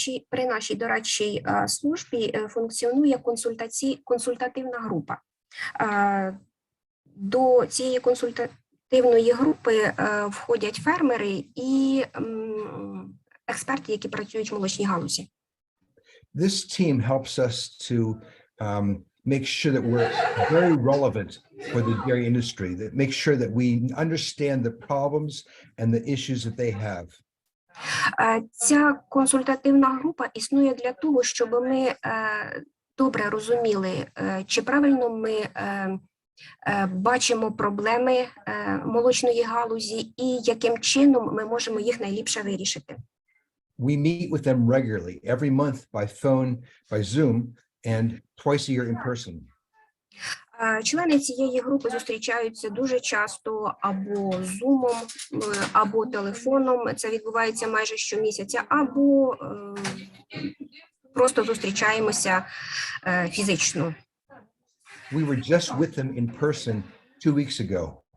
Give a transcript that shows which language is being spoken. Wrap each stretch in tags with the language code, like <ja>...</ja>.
<uk>При нашій дорадчій службі функціонує консультативна група. До цієї консультативної групи входять фермери і експерти, які працюють в молочній галузі.</uk> <en>This team helps us to make sure that we're very relevant for the dairy industry, that make sure that we understand the problems and the issues that they have.</en> <uk>Ця консультативна група існує для того, щоб ми добре розуміли, чи правильно ми бачимо проблеми молочної галузі і яким чином ми можемо їх найліпше вирішити.</uk> <en>We meet with them regularly, every month by phone, by Zoom, and twice a year in person.</en> <uk>Члени цієї групи зустрічаються дуже часто або Zoom, або телефоном. Це відбувається майже щомісяця, або просто зустрічаємося фізично.</uk> <en>We were just with them in person 2 weeks ago.</en>